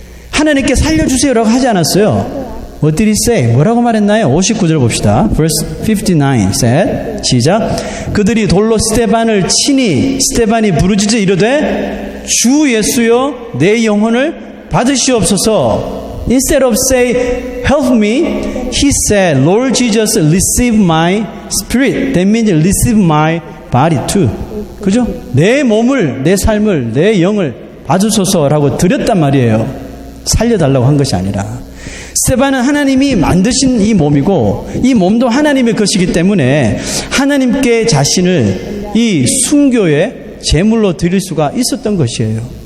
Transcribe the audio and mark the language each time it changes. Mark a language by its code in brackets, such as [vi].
[ko] 하나님께 살려주세요라고 하지 않았어요. [en] What did he say? [ko] 뭐라고 말했나요? 59절 봅시다. [en] Verse 59 said, [ko] 시작. 그들이 돌로 스데반을 치니 스데반이 부르짖어 이르되 주 예수여 내 영혼을 받으시옵소서. [en] Instead of say help me, he said Lord Jesus receive my spirit. That means receive my body too. [ko] 그죠? 내 몸을, 내 삶을, 내 영을 받으소서라고 드렸단 말이에요. 살려달라고 한 것이 아니라. 스데반은 하나님이 만드신 이 몸이고 이 몸도 하나님의 것이기 때문에 하나님께 자신을 이 순교의 제물로 드릴 수가 있었던 것이에요.